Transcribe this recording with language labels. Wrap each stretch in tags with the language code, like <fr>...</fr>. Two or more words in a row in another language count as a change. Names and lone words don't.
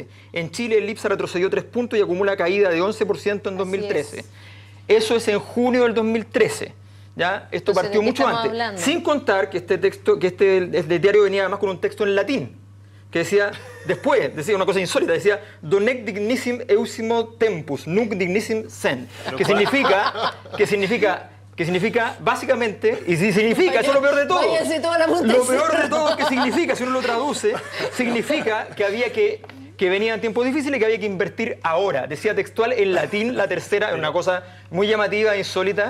<es>En Chile el IPSA retrocedió 3 puntos y acumula caída de 11% en 2013. Eso es en junio del 2013. ¿Ya? Esto partió mucho antes. Hablando? Sin contar que este diario venía además con un texto en latín, que decía, decía una cosa insólita, decía</es> <la>Donec dignissim eusimo tempus, nunc dignissim sen,</la> <es>que significa básicamente, y si significa, eso es lo peor de todo. Lo peor de todo es que significa, si uno lo traduce, significa que había que venían tiempos difíciles y que había que invertir ahora. Decía textual en latín la tercera, una cosa muy llamativa, insólita.</es>